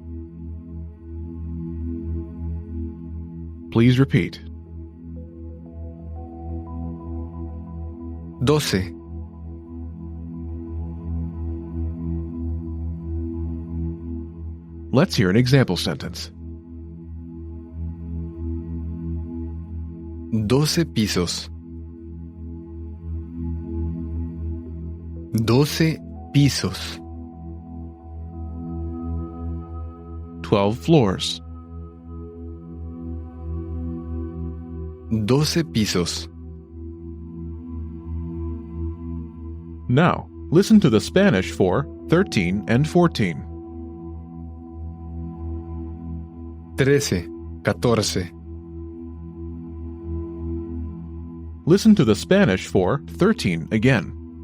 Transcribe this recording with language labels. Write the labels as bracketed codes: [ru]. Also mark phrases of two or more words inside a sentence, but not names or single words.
[en] Please repeat. 12. Let's hear an example sentence. [es] 12 pisos. 12 pisos. [en] 12 floors. [es] 12 pisos. [en] Now, listen to the Spanish for 13 and 14. 13, 14. Listen to the Spanish for 13 again.